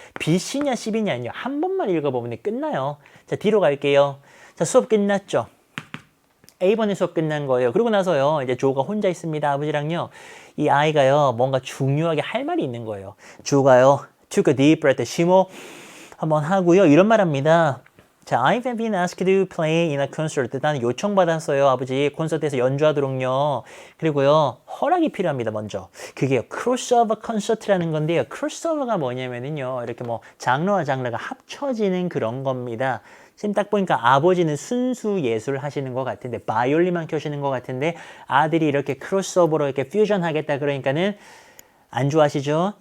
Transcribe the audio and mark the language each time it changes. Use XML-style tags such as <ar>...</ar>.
<ko>B, C냐, C, B냐 아니요. 한 번만 읽어보면 끝나요. 자, D로 갈게요. 자, 수업 끝났죠? A번의 수업 끝난 거예요. 그러고 나서요. 이제 조가 혼자 있습니다. 아버지랑요. 이 아이가요. 뭔가 중요하게 할 말이 있는 거예요. 조가요.</ko> <en>Took a deep breath.</en> <ko>심호 한번 하고요. 이런 말 합니다.</ko> <en>자, I've been asked to play in a concert.</en> <ko>나는 요청받았어요. 아버지 콘서트에서 연주하도록요. 그리고요. 허락이 필요합니다. 먼저. 그게요. 크로스오버 콘서트라는 건데요. 크로스오버가 뭐냐면은요. 이렇게 뭐 장르와 장르가 합쳐지는 그런 겁니다. 지금 딱 보니까 아버지는 순수 예술 하시는 것 같은데 바이올린만 켜시는 것 같은데 아들이 이렇게 크로스오버로 이렇게 퓨전 하겠다 그러니까는 안 좋아하시죠?</ko>